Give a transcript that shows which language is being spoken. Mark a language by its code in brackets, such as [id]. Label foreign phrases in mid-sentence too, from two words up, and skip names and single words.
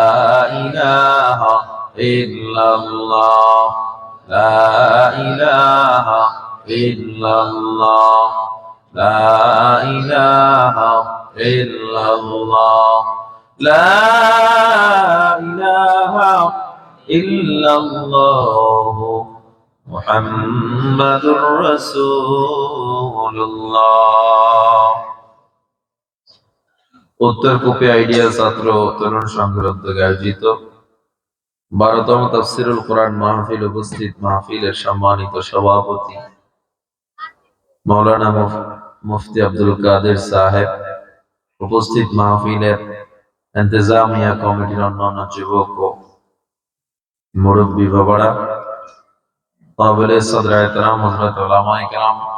[ar] الہ الا اللہ لا الہ الا اللہ لا الہ الا اللہ لا الہ الا اللہ محمد رسول الله. [bn] উত্তর কুপি আইডিয়া ছাত্র তরুণ সংঘের উদ্যোগে আয়োজিত 12তম তাফসীরুল কোরআন মাহফিল উপস্থিত মাহফিলের সম্মানিত সভাপতি মাওলানা মুফতি আব্দুল কাদের সাহেব, উপস্থিত মাহফিলের ইন্তেজামিয়া কমিটির অন্যান্য যুবক ও মুরব্বী বাবারা, [ur] قابلِ صد احترام حضرت علمائے کرام,